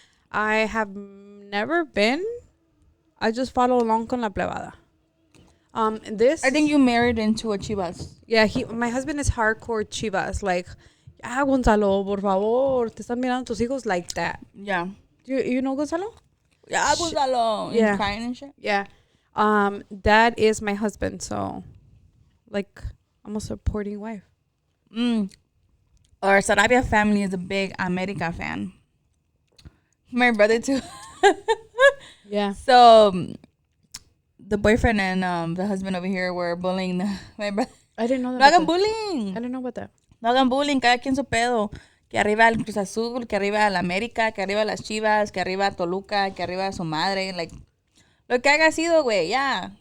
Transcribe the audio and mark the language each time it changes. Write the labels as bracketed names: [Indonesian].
[English] I have never been. I just follow along [Spanish] con la plebada. [English] This. I think you married into a Chivas. Yeah, my husband is hardcore Chivas. [Spanish] Like, Gonzalo, por favor, te están mirando tus hijos [English] like that. Yeah. You know Gonzalo? Yeah, Gonzalo. Yeah. And crying and shit. Yeah. That is my husband. So, like, I'm a supporting wife. Our Sarabia family is a big America fan. My brother too. Yeah. So the boyfriend and the husband over here were bullying my brother. I didn't know that. [Spanish] No hagan bullying. [English] I didn't know about that. [Spanish] No hagan bullying. Cada quien su pedo. Que arriba el Cruz Azul, que arriba el América, que arriba las Chivas, que arriba Toluca, que arriba su madre. Like, lo que haya sido, güey, ya.